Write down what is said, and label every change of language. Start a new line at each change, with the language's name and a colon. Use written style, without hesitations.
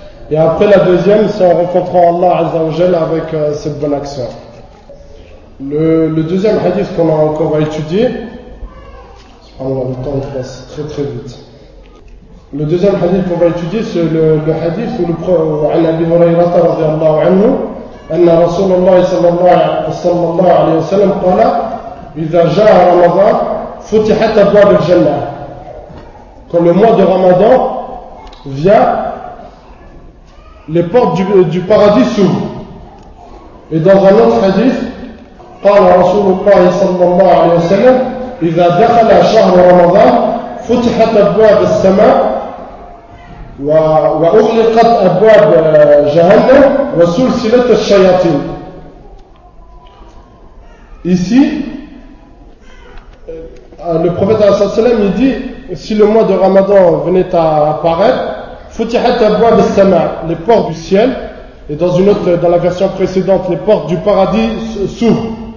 French: Et après la deuxième, c'est en rencontrant Allah Azza wa Jal avec cette bonne action. Le deuxième hadith qu'on va étudier, le temps passe très très vite. Le deuxième hadith qu'on va étudier, c'est le hadith où
Arabic: عن أبي هريرة رضي الله عنه أن رسول الله صلى الله عليه وسلم قال إذا جاء رمضان فتحت أبواب الجنة.
French: Quand le mois de Ramadan vient, les portes du paradis s'ouvrent. Et dans un autre hadith,
Arabic: قال رسول الله صلى الله عليه وسلم إذا دخل شهر رمضان فتحت أبواب السماء وأغلقت أبواب جهنم وسلسلة الشياطين.
French: Ici, le prophète sallam il dit, si le mois de Ramadan venait à apparaître,
Arabic: futihat abwab as-sama,
French: les portes du ciel, et dans une autre, dans la version précédente, les portes du paradis s'ouvrent.